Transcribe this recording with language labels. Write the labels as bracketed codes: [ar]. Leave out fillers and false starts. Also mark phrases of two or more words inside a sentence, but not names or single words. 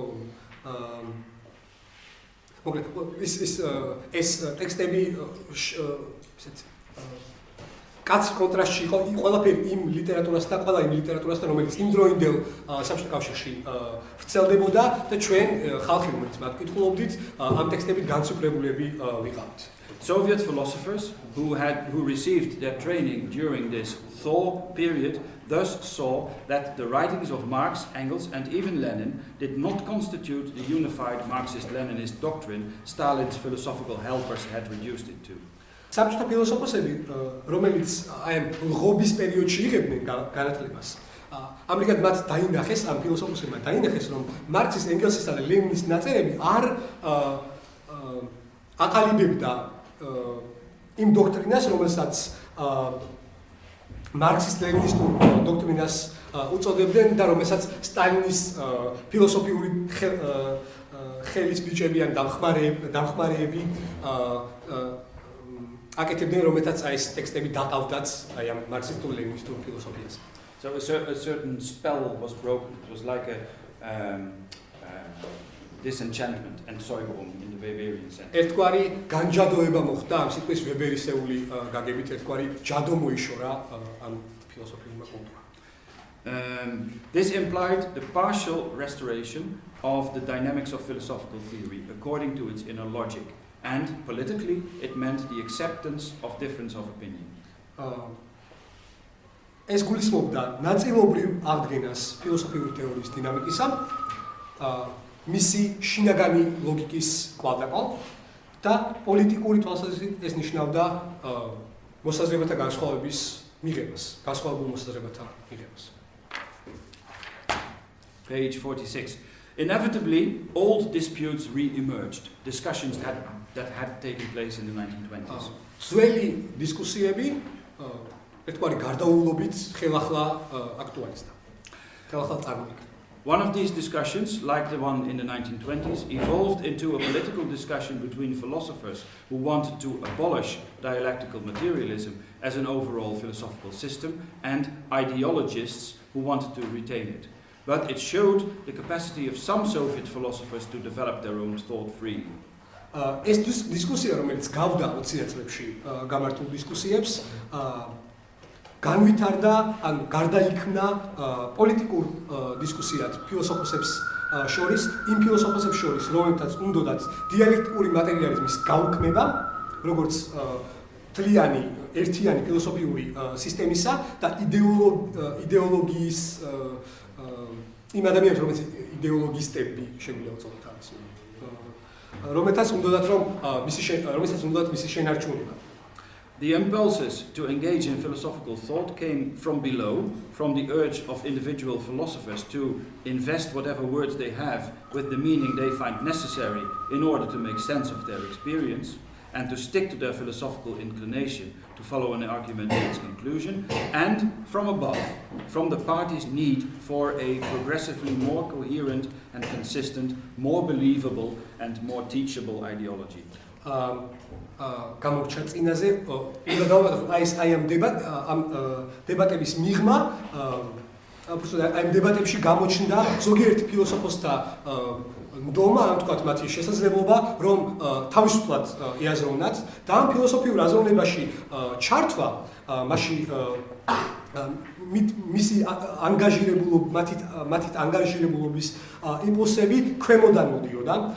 [ka] მოკლედ ეს ტექსტები კაც კონტრასტში იყო ყველაფერი იმ ლიტერატურასთან, რომელიც იმ დროინდელ საბჭოთა კავშირში ვრცელდებოდა და ჩვენ ხალხი, რომელიც მათ კითხულობდით, ამ ტექსტებით განსაკუთრებულები ვიყავით. [en] Soviet philosophers who received their training during this thaw period thus saw that the writings of Marx, Engels and even Lenin did not constitute the unified Marxist-Leninist doctrine Stalin's philosophical helpers had reduced it to. [ka] საბჭოთა ფილოსოფოსები, რომელიც აი ამ ლღობის პერიოდში იღებდნენ განათლებას, ამრიგად მათ დაინახეს, ამ ფილოსოფოსებმა დაინახეს, რომ მარქსის, ენგელსისა და ლენინის ნაწერები არ აყალიბებდა იმ დოქტრინას, რომელსაც მარქსისტ-ლენინისტურ დოქტრინას უწოდებდნენ და რომელსაც სტალინის ფილოსოფიური ხელის ბიჭები ან დამხმარეები აკეთებდნენ, რომელთაც აი ეს ტექსტები დაყავდათ აი ამ მარქსისტულ-ლენინისტურ ფილოსოფიას. [en] So a certain spell was broken. It was like a disenchantment and Säuberung in the Weberian sense. [ka] ერთგვარი განჯადოება მოხდა ამ სიტყვის ვებერისეული გაგებით, ერთგვარი ჯადო მოიშორა ამ ფილოსოფიურმა კულტურამ. [en] This implied the partial restoration of the dynamics of philosophical theory according to its inner logic, and politically it meant the acceptance of difference of opinion. [ka] ეს გულისხმობდა ნაწილობრივ აღდგენას ფილოსოფიური თეორიის დინამიკისა, მისი შინაგანი ლოგიკის კვალდაკვალ და პოლიტიკური თვალსაზრისით ეს ნიშნავდა მოსაზრებათა განსხვავების მიღებას, განსხვავებულ მოსაზრებათა მიღებას. [en] Page 46. Inevitably, old disputes re-emerged, discussions that had taken place in the 1920s. [ka] ძველი დისკუსიები ერთგვარი გარდაუვლობით ხელახლა აქტუალიზდა. ხელახლა წარმოიქმნა. [en] One of these discussions, like the one in the 1920s, evolved into a political discussion between philosophers who wanted to abolish dialectical materialism as an overall philosophical system and ideologists who wanted to retain it. But it showed the capacity of some Soviet philosophers to develop their own thought freely. [ka] ეს დისკუსია, რომელიც გავდა 20 წლებში გამართულ დისკუსიებს, განვითარდა, ან გარდაიქმნა პოლიტიკურ დისკუსიად ფილოსოფოსებს შორის, იმ ფილოსოფოსებს შორის, რომლებთაც უნდათ დიალექტიკური მატერიალიზმის გაუქმება, როგორც თლიანი, ერთიანი ფილოსოფიური სისტემისა და იდეოლოგიის იმ ადამიანებს, რომელიც იდეოლოგისტები შეგვიძლია უწოდოთ ამას, რომელთაც უნდათ მისი შენარჩუნება. [en] The impulses to engage in philosophical thought came from below, from the urge of individual philosophers to invest whatever words they have with the meaning they find necessary in order to make sense of their experience, and to stick to their philosophical inclination to follow an argument to its conclusion, and from above, from the party's need for a progressively more coherent and consistent, more believable and more teachable ideology. [ka] გამორჩა წინაზე უნდა დავაბადოთ აი ამ დებატების მიღმა აი ამ დებატებში გამოჩნდა ზოგიერთი ფილოსოფოსთა ნდომა, ან თქვათ მათი შესაძლებლობა, რომ თავისუფლად ეაზროვნათ და ამ ფილოსოფიურ აზროვნებაში ჩართვა, მასში მისი მათით ანგაჟირებულობის იმპულსები ქვემოდან მოდიოდა.